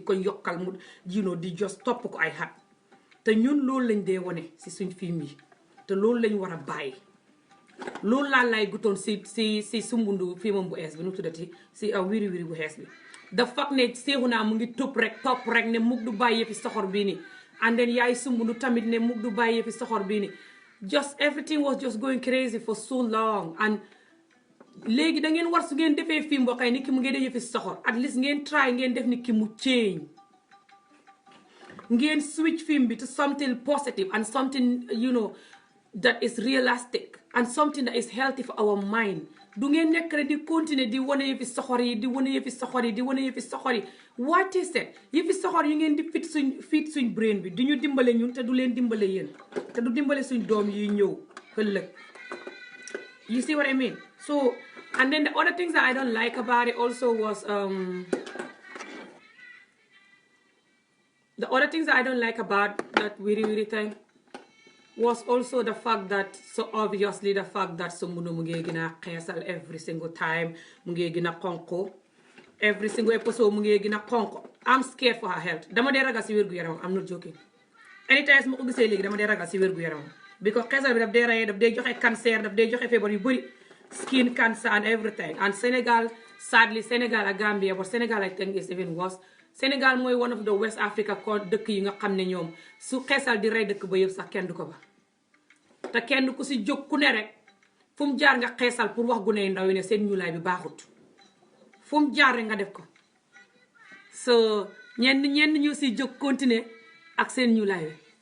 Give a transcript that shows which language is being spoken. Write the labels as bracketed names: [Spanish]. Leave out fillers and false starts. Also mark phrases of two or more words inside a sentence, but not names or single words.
[Wolof] ko yokkal mu di jos topp ko ay xat te ñun loolu lañ dee wone si suñ film yi te loolu lañ war a bàyyi loolu laa lay gutoon si sumbundu filmam bu ees bi nu tuddati si wiri wiri bu xees bi dafa fag ne Seexuna mu ngi topp rek ne mug du bàyyi fi soxor bii ni [English] and then [Wolof] yaay sumbundu tamit ne mug du bàyyi fi soxor bii ni [English] just everything was just going crazy for so long [Wolof] and léegi da ngeen war su ngeen defee film boo xëy nit ki mu ngeen def yëfi soxor [English] at least [Wolof] ngeen try ngeen def nit ki mu change ngeen switch film bi to [English] something positive and something that is realistic and something that is healthy for our mind [Wolof] du ngeen nekk rek di continuer di wane yëfi soxor yi di wane yëfi soxor yi di wane yëfi soxor yi [English] what is it [Wolof] yëfi soxor yu ngeen di fit suñ brain bi du ñu dimbale ñun te du leen dimbale yéen te du dimbale suñ doom yi ñëw ëllëg [English] you see what I mean so and then the other things that I don't like about it also was the other things that I don't like about that wiri thing was also the fact that so obviously the fact that Sombundu [Wolof] mu ngi gën a xeesal [English] every single time [Wolof] mu ngi gën a xonko [English] every single episode [Wolof] mu ngi gën a xonko [English] I'm scared for her health [Wolof] dama dee ragal si wér gu yaram [English] I'm not joking anytime [Wolof] su ma ko gisee léegi dama dee ragal si wér gu yaram because xeesal bi daf dee rey daf dee joxe cancer daf dee joxe feebar yu bëri [English] skin cancer and everything and Senegal sadly Senegal [Wolof] ak [English] Gambia but Senegal I think is even worse [Wolof] Senegal mooy [English] one of the West Africa [Wolof] ko dëkk yi nga xam ne ñoom su xeesal di rey dëkk ba yëpp sax kenn du ko ba te kenn ku si jóg ku ne rek fu mu jaar nga xeesal pour wax gune yu ndaw yi ne seen ñuulaay bi baaxut fu mu jaar rek nga def ko so ñenn ñu si jóg continuer ak seen ñuulaay bi